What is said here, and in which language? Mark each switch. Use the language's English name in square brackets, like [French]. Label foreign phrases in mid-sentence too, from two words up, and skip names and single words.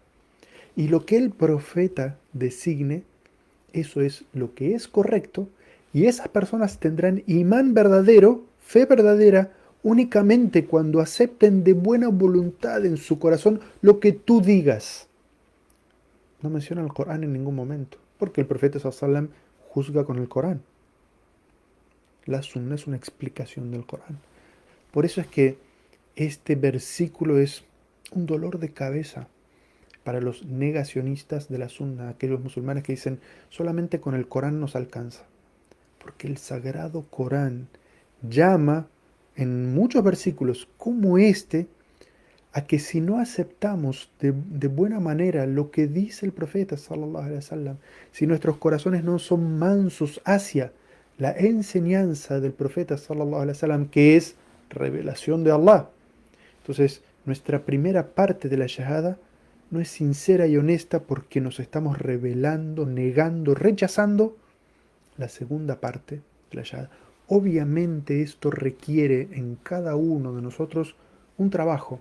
[Spanish] Y lo que el profeta designe, eso es lo que es correcto, y esas personas tendrán imán verdadero, fe verdadera, únicamente cuando acepten de buena voluntad en su corazón lo que tú digas. No menciona el Corán en ningún momento, porque el profeta [Arabic] صلى الله عليه وسلم [Spanish] juzga con el Corán. La sunna es una explicación del Corán. Por eso es que este versículo es un dolor de cabeza. para los negacionistas de la Sunna, aquellos musulmanes que dicen solamente con el Corán nos alcanza. Porque el sagrado Corán llama en muchos versículos como este a que si no aceptamos de buena manera lo que dice el profeta [Arabic] صلى الله عليه وسلم, [Spanish] si nuestros corazones no son mansos hacia la enseñanza del profeta [Arabic] صلى الله عليه وسلم, [Spanish] que es revelación de Allah, entonces nuestra primera parte de la shahada no es sincera y honesta porque nos estamos rebelando, negando, rechazando la segunda parte de la shahada. Obviamente esto requiere en cada uno de nosotros un trabajo.